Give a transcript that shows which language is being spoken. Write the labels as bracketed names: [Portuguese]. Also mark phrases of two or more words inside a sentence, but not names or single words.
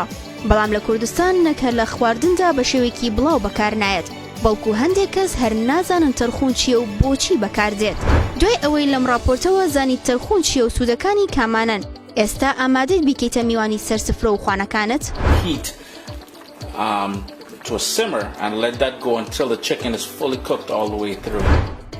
[Central Kurdish] بەڵام لە کوردستان نەکە لە خواردندا بە شێوەیەکی بڵاو بەکارنایەت، بەڵکو هەندێک کەس هەر نازانن تەرخون چییە و بۆچی بەکاردێت. دوای ئەوەی لەم راپۆرتەوە زانی تەرخون چییە و سوودەکانی کامانن، ئێستا ئامادەیت بیکەیتە میوانی سەرسفرە و خوانەکانت؟ [English] To a simmer and let that go until the chicken is fully cooked all the way through.